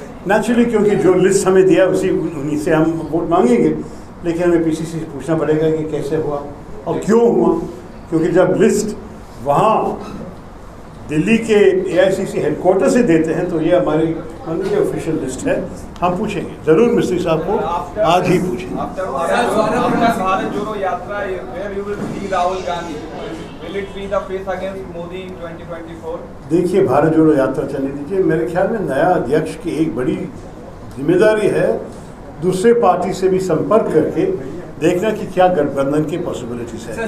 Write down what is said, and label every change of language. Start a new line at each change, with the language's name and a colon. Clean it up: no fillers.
Hindi: Naturally क्योंकि जो list हमें दिया उन्हीं से हम वोट मांगेंगे, लेकिन हमें पीसीसी से पूछना पड़ेगा कि कैसे हुआ और क्यों हुआ, क्योंकि जब लिस्ट वहाँ दिल्ली के एआईसीसी हेडक्वार्टर से देते हैं तो ये हमारी माननीय ऑफिशियल लिस्ट है। हम पूछेंगे ज़रूर मिस्त्री साहब को, आज ही पूछेंगे।
English: Bharat Jodo Yatra, where you will see Rahul Gandhi, will it be the face against Modi in 2024?
Hindi: देखिए, भारत जोड़ो यात्रा चलने दीजिए। मेरे ख्याल में नया अध्यक्ष की एक बड़ी जिम्मेदारी है दूसरे पार्टी से भी संपर्क करके देखना कि क्या गठबंधन की पॉसिबिलिटीज है।